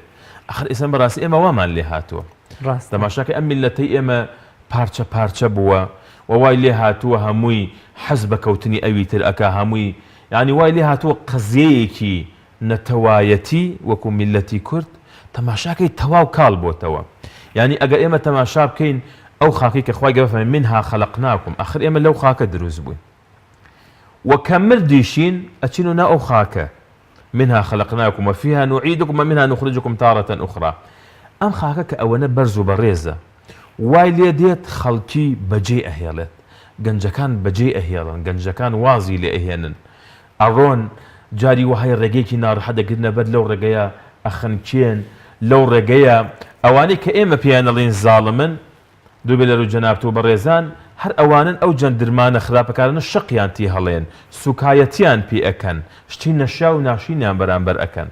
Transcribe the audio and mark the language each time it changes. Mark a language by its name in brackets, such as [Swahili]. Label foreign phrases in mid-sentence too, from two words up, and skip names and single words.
[Central Kurdish] ئەخر ئێستا بەڕاستی ئێمە وامان لێ هاتووە. تەماشاکە ئەم میلەتەی ئێمە پارچە پارچە بووە و وای لێ هاتووە هەمووی حەز بە کەوتنی ئەوی تر ئەکا، هەمووی یعنی وای لێ هاتووە قەزیەیەکی نەتەوایەتی وەکو میلەتی کورد تەماشاکەی تەواو کاڵ بۆتەوە. یعنی ئەگەر ئێمە تەماشا بکەین ئەو خاکی کە خوای گەورە فەرمێ [Arabic] منها خەلەقناکم، [Central Kurdish] ئەخر ئێمە لەو خاکە دروست بووین و کە مردیشین ئەچین و نا ئەو خاکە [Arabic] منها خلقناكم وفيها نعيدكم ومنها نخرجكم تارة أخرى. [Central Kurdish] ئەم خاکە کە ئەوەنە بەرز و بەڕێزە وای لێ دێت خەڵکی بەجێ ئەهێڵێت، گەنجەکان بەجێ ئەهێڵن، گەنجەکان وازی لێ ئەهێنن، ئەڕۆن جاری وهای ڕێگەیەکی ناڕەحەت دەگرنە بەر لەو ڕێگەیە ئەخەنکێن، لەو ڕێگەیە ئەوانەی کە ئێمە پێیان دەڵێن زاڵمن دووبێ لەرو جەنابەت و بەڕێزان هەر ئەوانن ئەو جەندرمانە خراپەکارانە شەقیان تی هەڵێن، سوکایەتیان پێ ئەکەن، شتی نەشا و ناشینیان بەرامبەر ئەکەن.